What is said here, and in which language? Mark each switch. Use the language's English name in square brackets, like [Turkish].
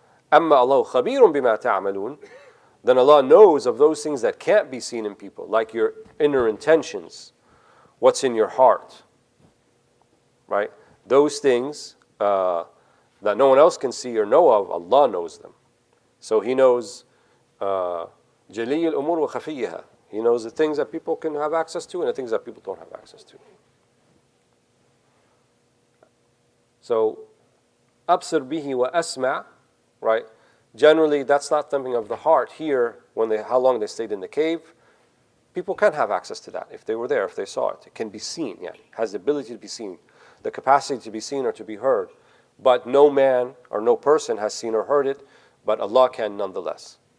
[Arabic] Amma Allahu khabirun bima ta'amalun, [English] then Allah knows of those things that can't be seen in people, like your inner intentions, what's in your heart. Right? Those things that no one else can see or know of, Allah knows them. So He knows [Arabic] جَلِيُّ الْأُمُورِ وَخَفِيِّهَا. [English] He knows the things that people can have access to and the things that people don't have access to. So, [Arabic] أَبْصِرْ بِهِ وَأَسْمَعْ, [English] right? Generally, that's not something of the heart. Here, how long they stayed in the cave, people can have access to that if they were there, if they saw it. It can be seen, yeah. It has the ability to be seen, the capacity to be seen or to be heard. But no man or no person has seen or heard it, but Allah can nonetheless.